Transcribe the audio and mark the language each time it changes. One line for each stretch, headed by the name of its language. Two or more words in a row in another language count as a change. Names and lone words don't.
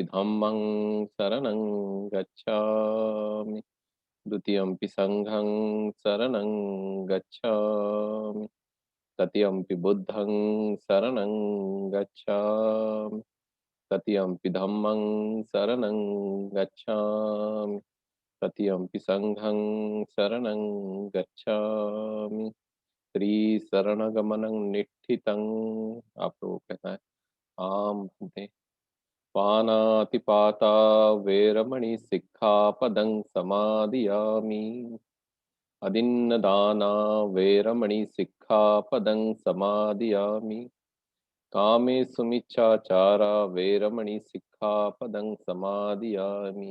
Pali: धम्मं शरणं गच्छामि, द्वितीयंपि संघं शरणं गच्छामि, तृतीयंपि बुद्धं शरणं गच्छामि, तृतीयंपि धम्मं शरणं गच्छामि, तृतीयंपि संघं शरणं गच्छामि। त्रिशरणगमनं निष्ठितं।
Hindi: आप लोगों को कहना है, आम भन्ते।
Pali: पानातिपाता वेरमणि सिक्खापदं समादियामि। अदिन्नदाना वेरमणि सिक्खापदं समादियामि। कामेषु मिच्छाचारा वेरमणि सिक्खापदं समादियामि।